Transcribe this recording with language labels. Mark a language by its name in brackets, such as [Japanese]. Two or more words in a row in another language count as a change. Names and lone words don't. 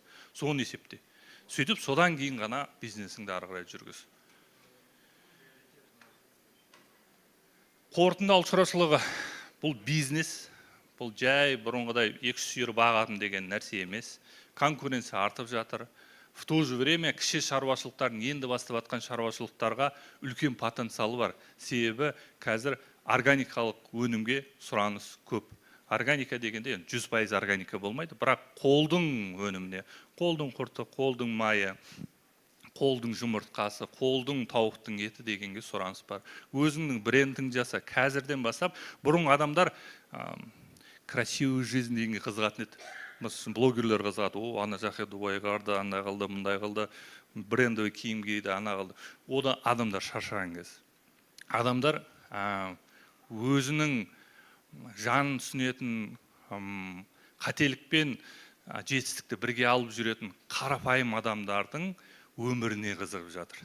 [Kazakh] Соны есепте. Сөйтіп, содан кейін ғана бизнесіңді ары қарай жүргіз. Қорытынды ауыл шаруашылығы бұл бизнес, бұл жай бұрынғыдай 2 сиыр бағатын деген нәрсе емес. Конкуренция артып жатыр. [Russian] В то же время [Kazakh] кіші шаруашылықтардың енді бастап жатқан шаруашылықтарға үлкен потенциалы бар. Себебі қазір органикалық өнімге сұраныс көп. Органика дегенде 100% органика болмайды, бірақ қолдың өніміне, қолдың құрты, қолдың майы, қолдың жұмыртқасы, қолдың тауықтың еті дегенге сұраныс бар. Өзіңнің брендіңді жаса. Қазірден бастап, бұрын адамдар [Russian] красивый жизнь [Kazakh] дегенге қызығатын еді. Мысалы, блогерлер қызығады, ана жаққа дуай қарды, ана қылды, мұндай қылды, брендовый киім киді, ана қылды. Ода адамдар шаршаған кез. Адамдар өзінің жанын түсінетін, қателікпен жетістікті бірге алып жүретін қарапайым адамдардың өміріне қызығып жатыр.